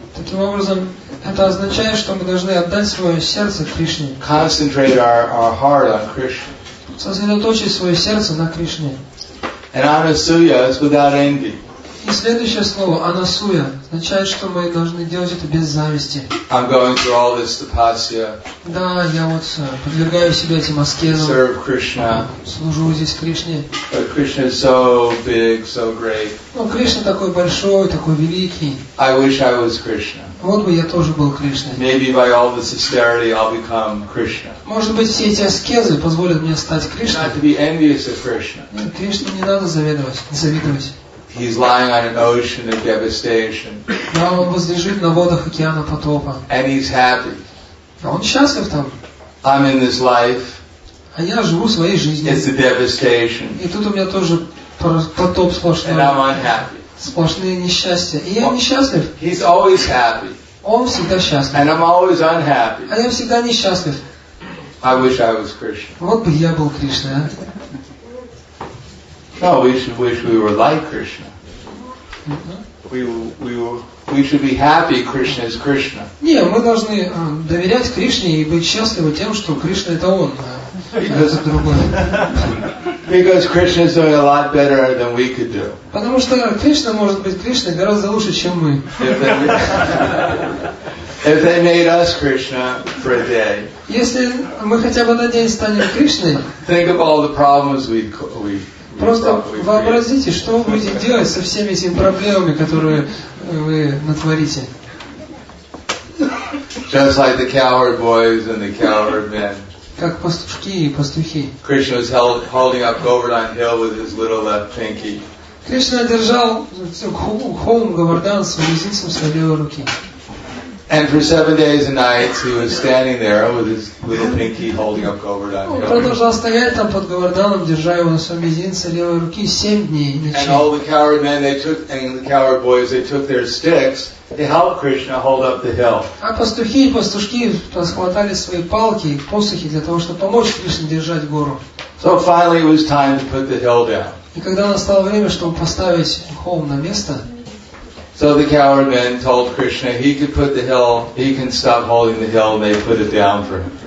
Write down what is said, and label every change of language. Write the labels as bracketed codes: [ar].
[ru] Таким образом, это означает, что мы должны отдать свое сердце Кришне. [en] Concentrate our heart on Krishna. [ru] Сосредоточить свое сердце на Кришне. [en] And anasuya is without envy. [ru] И следующее слово, анасуя, означает, что мы должны делать это без зависти. [en] I'm going through all this tapasya, [ru] Да, я вот подвергаю себя этим аскезам, [en] serve Krishna. [ru] служу здесь Кришне. [en] But Krishna is so big, so great. [ru] Но Кришна такой большой, такой великий. [en] I wish I was Krishna. [ru] Вот бы я тоже был Кришной. [en] Maybe by all this austerity I'll become Krishna. [ru] Может быть, все эти аскезы позволят мне стать Кришной. [en] Not to be envious of Krishna. [ru] Нет, Кришне не надо завидовать. [en] He's lying on an ocean of devastation. [ru] Да, он возлежит на водах океана потопа. [en] And he's happy. [ru] А он счастлив там. [en] I'm in this life. [ru] А я живу своей жизнью. [en] It's a devastation. [ru] И тут у меня тоже потоп сплошной. [en] And I'm unhappy. [ru] Сплошные несчастья. И я несчастлив. [en] He's always happy. [ru] Он всегда счастлив. [en] And I'm always unhappy. [ru] А я всегда несчастлив. [en] I wish I was Krishna. [ru] Вот бы я был Кришной, а? [en] No, we should wish we were like Krishna. We should be happy Krishna is Krishna. [ru] Не, мы должны доверять Кришне и быть счастливы тем, что Кришна это Он, а это другое. [en] Because Krishna is doing a lot better than we could do. [ru] Потому что Кришна может быть Кришной гораздо лучше, чем мы. [en] If they made us Krishna for a day, [ru] Если мы хотя бы на день станем Кришной, [en] think of all the problems we [ru] просто вообразите, что вы будете делать со всеми этими проблемами, которые вы натворите. [en] Just like the cowherd boys and the cowherd men. [ru] Как пастушки и пастухи. [en] Krishna was holding up Govardhan Hill with his little left pinky. [ru] Кришна держал холм Говардан с мизинцем своей левой руки. [en] And for 7 days and nights he was standing there with his little pinky holding up Govardhan [ru] Он [en] Hill. [ru] продолжал стоять там под Говарданом, держа его на своем мизинце левой руки 7 дней и ночей. [en] And all the cowherd men, and the cowherd boys, they took their sticks to help Krishna hold up the hill. [ru] А пастухи и пастушки схватали свои палки и посохи для того, чтобы помочь Кришне держать гору. [en] So finally it was time to put the hill down. [ru] И когда настало время, чтобы поставить холм на место, [en] so the cowherd men told Krishna he could put the hill, he can stop holding the hill, and they put it down for him.